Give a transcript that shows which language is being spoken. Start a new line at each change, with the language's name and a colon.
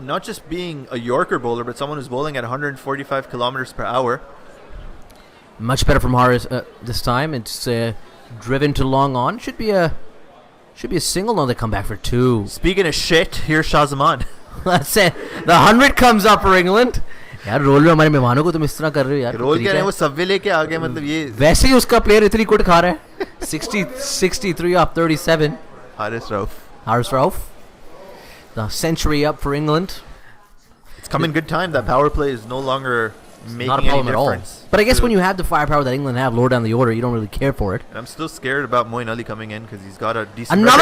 English: Not just being a Yorker bowler, but someone who's bowling at 145 kilometers per hour. Much better from Haris this time. It's driven to long on. Should be a single. No, they come back for 2. Speaking of shit, here's Shah Zaman. That's it. The 100 comes up for England.
Hindi: यार role में हमारे मेहमानों को तुम इस तरह कर रहे हो यार. रोल क्या है वो सब्वे लेके आ गए मतलब ये. वैसे ही उसका प्लेयर इतनी कुट खा रहा है.
English: 63 up 37. Haris Rauf. Haris Rauf. The century up for England. It's come in good time. That power play is no longer making Not a any problem at all. difference. But I guess when you have the firepower that England have lower down the order, you don't really care for it. And I'm still scared about Moeen Ali coming in because he's got a decent Another